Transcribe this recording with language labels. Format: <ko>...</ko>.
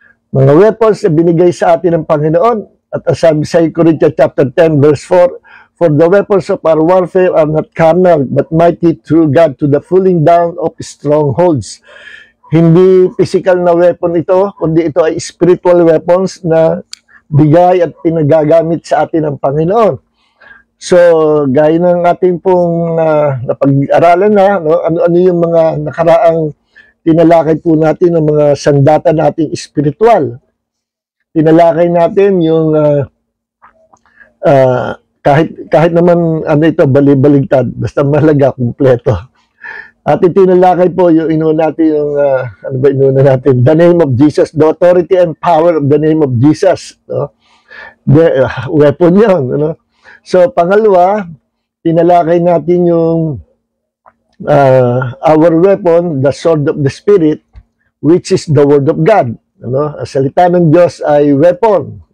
<tl>Mga weapons na binigay sa atin ng Panginoon.</tl> <en>At sabi sa Corinthians chapter 10 verse 4, for the weapons of our warfare are not carnal, but mighty through God to the pulling down of strongholds.</en> <tl>Hindi physical na weapon ito, kundi ito ay</tl> <en>spiritual weapons</en> <tl>na bigay at pinagagamit sa atin ng Panginoon. So, gaya ng ating pong napag-aralan na, no? Ano yung mga nakaraang tinalakay po natin ng mga sandata nating espiritual. Tinalakay natin yung kahit naman ano ito, bali-baligtad, basta mahalaga, kumpleto. At itinalakay po yung inuna natin, yung ano ba inuna natin?</tl> <en>The name of Jesus, the authority and power of the name of Jesus. No? The weapon yun. Ano? So, pangalawa,</en> <tl>tinalakay natin yung</tl> <en>our weapon, the sword of the Spirit, which is the Word of God.</en> <tl>Ano? Ang salita ng Diyos ay weapon.</tl>